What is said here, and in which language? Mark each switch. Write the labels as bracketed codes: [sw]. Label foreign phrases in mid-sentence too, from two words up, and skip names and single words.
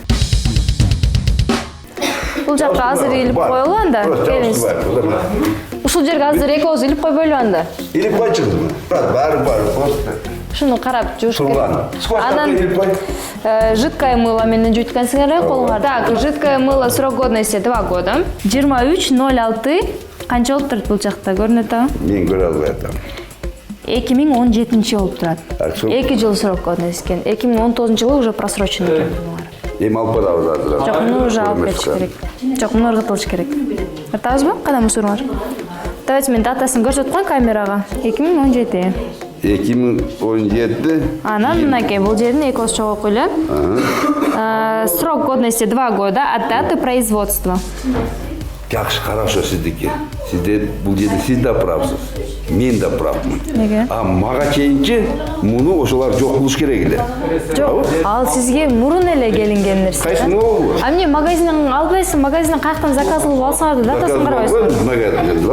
[ky] Бул жакка азыр илип коелу анда. Келиңиз. Ушул жерге азыр экөөбүз илип койбойлу анда. Илип койчуңузбу? Бар. Ушуну карап жууш керек. Турган. Анан [ru] жидкое мыло [ky] менен жууткансыңар колуңар. [ru] Так, жидкое мыло срок годности 2 года. [ky] 23.06 канча болуп турат бул жакта көрүнөт а? Мен көрө албай атам. 2017 болуп турат. 2 жыл [ru] срок годности [ky] экен. 2019 жылы [ru] уже просроченный [ky] экен булар. Эми алып барабыз азыр. Жок, муну уже алып кетиш керек. Жок, муну ыргытылыш керек. Ыртабызбы? Кандай мусоруңар? Давайте мен датасын көрсөтүп коеюн камерага. 2017. 2017. Анан мынакей бул жердин экөөбүз чогуу коелу. [ru] Срок годности 2 года от даты производства. [ky] Жакшы, хорошо сиздики. Сизде бул жерде сиз да правсыз. Мен да правмын. Неге? А мага чейинчи муну ошолар жок кылыш керек эле. Жок, ал сизге мурун эле келинген нерсе. Кайсы могу? А эмне магазинден албайсың, магазинден каяктан заказ кылып алсаңар, датасын карабайсың.